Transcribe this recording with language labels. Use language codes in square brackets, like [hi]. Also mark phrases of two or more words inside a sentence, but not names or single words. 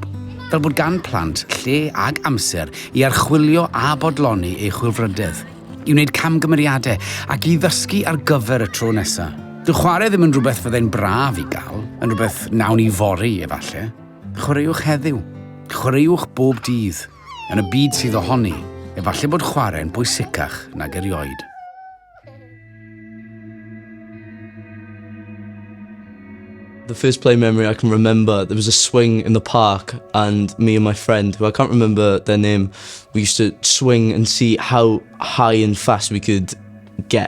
[cy] Fel bod gan plant lle ag amser i archwilio a bodloni eu chwilfrydedd, i wneud camgymeriadau ac i ddysgu ar gyfer y tro nesaf. Dyw chwarae ddim yn rhywbeth fyddai'n braf i gael, yn rhywbeth nawn ni fori efallai. Chwaraewch heddiw, chwaraewch bob dydd, yn y byd sydd ohoni, efallai bod chwarae'n bwysicach nag erioed. [en] The first play memory I can remember, there was a swing in the park and me and my friend, who I can't remember their name, we used to swing and see how high and fast we could get.